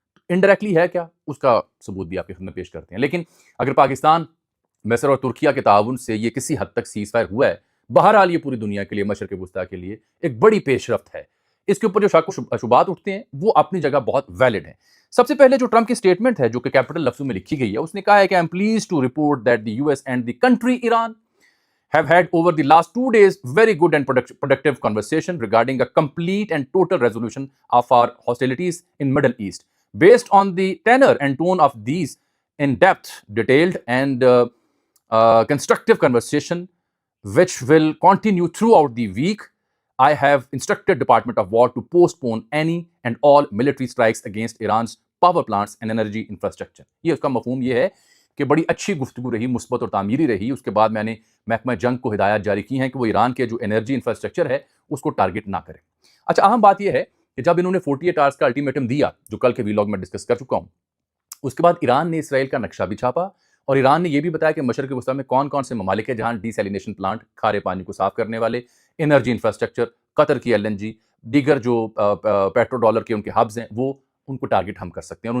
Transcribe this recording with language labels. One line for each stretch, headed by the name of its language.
Urdu: Indirectly ہے کیا؟ اس کا ثبوت بھی آپ کی خدمت پیش کرتے ہیں. لیکن اگر پاکستان، مصر اور ترکیہ کے تعاون سے یہ کسی حد تک سیز فائر ہوا ہے، بہرحال یہ پوری دنیا کے لیے، مشرق وسطیٰ کے لیے ایک بڑی پیش رفت ہے. اس کے اوپر جو شک و شبہات اٹھتے ہیں وہ اپنی جگہ بہت ویلڈ ہیں. سب سے پہلے جو ٹرمپ کی سٹیٹمنٹ ہے جو کہ کیپٹل لفظوں میں لکھی گئی ہے، اس نے کہا ہے کہ
English: I'm pleased to report that the US and the country Iran have had over the last 2 days very good and productive conversation regarding a complete and total resolution of our hostilities in Middle East. Based on the tenor and tone of these in-depth, detailed and constructive conversation which will continue throughout the week, I have instructed Department of War to postpone any and all military strikes against Iran's power plants and energy infrastructure.
Urdu: یہ اس کا مفہوم یہ ہے کہ بڑی اچھی گفتگو رہی، مثبت اور تعمیری رہی. اس کے بعد میں نے محکمہ جنگ کو ہدایات جاری کی ہیں کہ وہ ایران کے جو انرجی انفراسٹرکچر ہے اس کو ٹارگٹ نہ کرے. اچھا، اہم بات یہ ہے کہ جب انہوں نے 48 آورس کا الٹیمیٹم دیا جو کل کے ویلاگ میں ڈسکس کر چکا ہوں، اس کے بعد ایران نے اسرائیل کا نقشہ بھی چھاپا، اور ایران نے یہ بھی بتایا کہ مشرق وسطیٰ میں کون کون سے ممالک ہیں جہاں ڈی سیلینیشن پلانٹ، کھارے پانی کو صاف کرنے والے، انرجی انفراسٹرکچر، قطر کی LNG، دیگر جو پیٹرو ڈالر کے ان کے ہبز ہیں، وہ ان کو ٹارگٹ ہم کر سکتے ہیں.